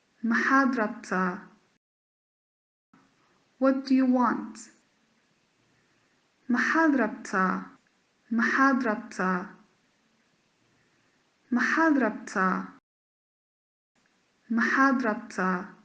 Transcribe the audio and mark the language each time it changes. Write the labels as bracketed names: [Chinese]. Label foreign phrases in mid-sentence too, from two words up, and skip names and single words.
[Somali] Maxaad rabtaa? [English] What do you want? [Somali] Maxaad rabtaa? Maxaad rabtaa? Maxaad rabtaa? Maxaad rabtaa?